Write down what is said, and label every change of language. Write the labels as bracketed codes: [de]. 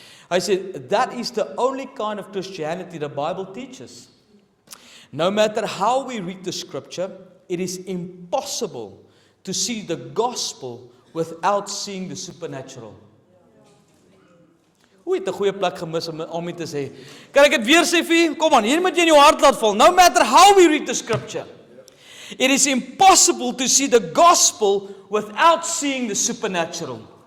[af] Hy sê [en] that is the only kind of Christianity the Bible teaches. No matter how we read the scripture, it is impossible to see the gospel without seeing the supernatural. [af] Hoe het 'n goeie plek gemis om mee te sê. Kan ek dit weer sê vir u? Kom aan, hier moet jy in jou hart laat val. [en] No matter how we read the scripture, it is impossible to see the gospel without seeing the supernatural.